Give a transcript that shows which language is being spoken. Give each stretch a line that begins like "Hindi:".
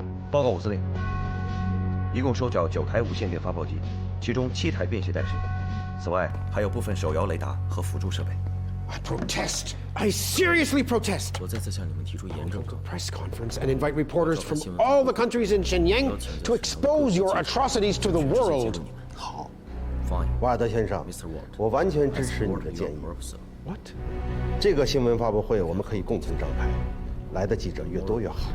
Chinese: 报告武司令，一共收缴9台无线电发报机，其中7台便携带式，此外还有部分手摇雷达和辅助设备。
English: I protest. I seriously protest.
Chinese: 我再次向你们提出严重抗议。
English: Press conference and invite reporters from all the countries in Shenyang to expose your atrocities to the world.
Chinese: 好，瓦尔德先生，我完全支持你的建议。
English: What?
Chinese: 这个新闻发布会我们可以共同张排，来的记者越多越好。